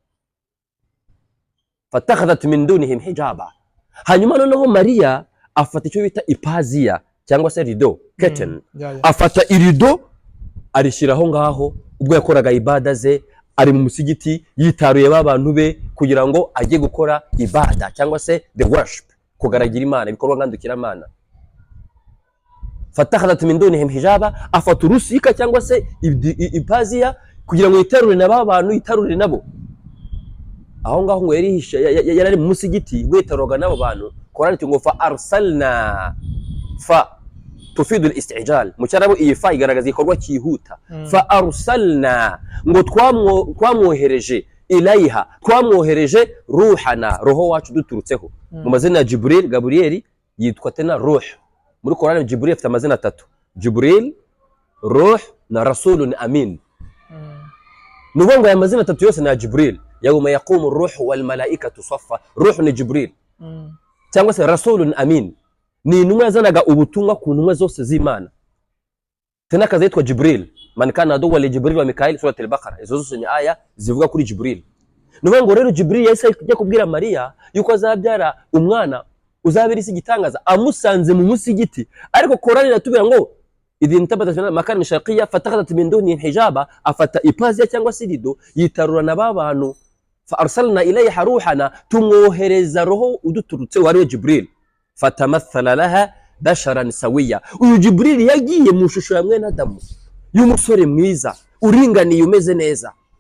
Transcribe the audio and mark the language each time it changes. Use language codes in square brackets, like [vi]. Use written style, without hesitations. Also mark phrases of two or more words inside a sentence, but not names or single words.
[ar] فاتخذت من دونهم حجابا. [rw] Hanyuma noneho Mariya afata icyo bita ipaziya cyangwa se rido, curtain. Afata irido arishiraho ngaho ubwo yakoraga ibada ze, ari mu musigiti yitaruye babantu be kugira ngo ajye gukora ibada cyangwa se [en] the worship, [rw] kugaragira Imana, ibikorwa ngandukira Imana. [ar] فاتخذت من دونهم حجابا, [rw] afata urusika cyangwa se ipaziya kugira ngo yitarure na babantu, yitarure nabo. Aho ngaho ngo yari mu musigiti witaroga nabo bantu. Qur'an iti ngo [ar] فأرسلنا، فا تفيد الاستعجال. [rw] Mu cyarabo iyi fa igaragaza ikorwa cyihuta. [ar] فأرسلنا [rw] ngo twamwohereje ilayha, twamwohereje ruhana, roho wacu duturutseho. Mu mazina ya Jibril Gaburiyeli yitwa tena ruh. Muri Qur'an Jibril afite amazina 3: Jibril, ruh na [ar] رسول أمين. [rw] Nuvuga aya mazina 3 yose na Jibril. [ar] يوم يقوم الروح والملائكة صفا. [rw] Ruh ni Jibril cyangwa se [ar] رسول أمين, [rw] ni intumwa yazanaga ubutumwa ku ntumwa zose z'Imana. Tena kaza yitwa Jibril, [ar] من كان عدوا لجبريل وميكائيل سورة البقرة. [rw] Izo zose ni aya zivuga kuri Jibril. Nuvuga ngo rero Jibril yahise ajya kubwira Mariya yuko azabyara umwana uzabira isi gitangaza, amusanze mu musigiti. Ariko Qur'an iratubwira ngo [ar] إذ انتبذت مكانا شرقيا فاتخذت من دونهم حجابا, [rw] afata ipaziya cyangwa se rido yitarura na babantu. [ar] فأرسلنا إليها روحنا, [rw] tumwohereza roho uduturutse wari Jibril. [ar] فتمثل لها بشرا سويا. [rw] Uyu Jibril yagiye mu shusho ya mwene Adamu, y'umusore mwiza uringaniye umeze neza.